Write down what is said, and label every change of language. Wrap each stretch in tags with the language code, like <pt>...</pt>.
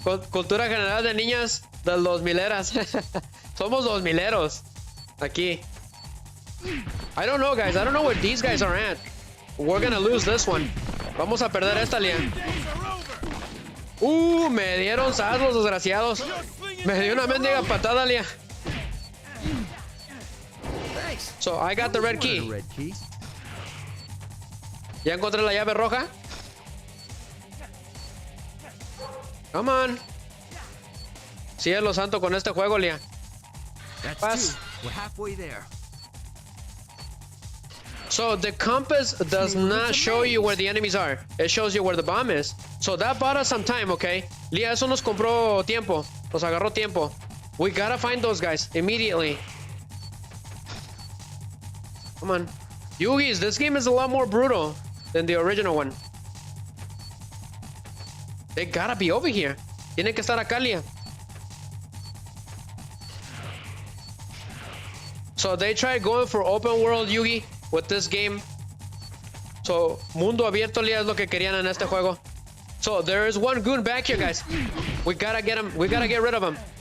<es>Cultura general de niñas del 2000eras. Somos 2000eros. Aquí.</es> <en>I don't know, guys. I don't know where these guys are at. We're gonna lose this one.</en> <es>Vamos a perder esta, Lía. Me dieron sas los desgraciados. Me dio una mendiga patada, Lía.</es> <en>So, I got the red key.</en> <es>¿Ya encontré la llave roja?</es> <en>Come on.</en> <es>Cielo santo con este juego, Lía. Paz.</es> <en>We're halfway there. So the compass does not show you where the enemies are. It shows you where the bomb is. So that bought us some time, okay?</en> <es>Lía, eso nos compró tiempo. Nos agarró tiempo.</es> <en>We gotta find those guys immediately. Come on. Yugis, this game is a lot more brutal than the original one. They gotta be over here.</en> <es>Tienen que estar acá, Lía.</es> <en>So they tried going for open world, Yugi, with this game.</en> <es>So, mundo abierto, Lía, es lo que querían en este juego.</es> <en>So, there is one goon back here, guys. We gotta get him. We gotta get rid of him.</en>